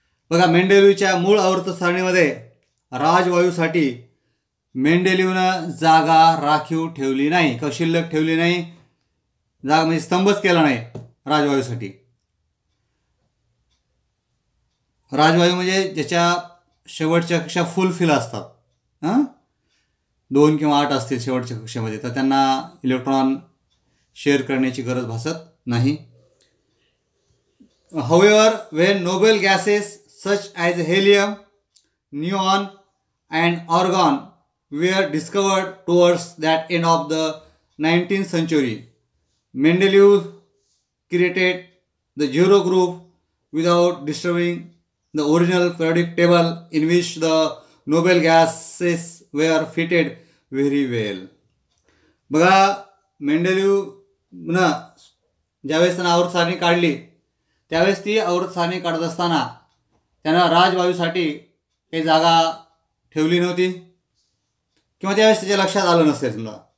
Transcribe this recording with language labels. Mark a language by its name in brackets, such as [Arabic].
[Marathi] बघा, मेंडेलिव्हच्या मूळ आवर्त सारणीमध्ये राजवायूसाठी मेंडेलिव्हनं जागा राखीव ठेवली नाही किंवा शिल्लक ठेवली नाही, जागा म्हणजे स्तंभच केला नाही राजवायूसाठी. राजवायू म्हणजे ज्याच्या शेवटच्या कक्षा फुल असतात, 2 किंवा 8 असतील शेवटच्या कक्षेमध्ये, तर त्यांना इलेक्ट्रॉन शेअर करण्याची गरज भासत नाही. [English] However, when noble gases such as helium, neon and argon were discovered towards that end of the 19th century, Mendeleev created the zero group without disturbing the original periodic table in which the noble gases were fitted very well. [Marathi] बघा, मेंडेलिव्हनं ज्यावेळेस त्यांना आवर्त सारणी काढली त्यावेळेस ती आवर्त सारणी काढत असताना त्यांना राजवायूसाठी काही जागा ठेवली नव्हती किंवा त्यावेळेस त्याच्या लक्षात आलं नसेल समजा.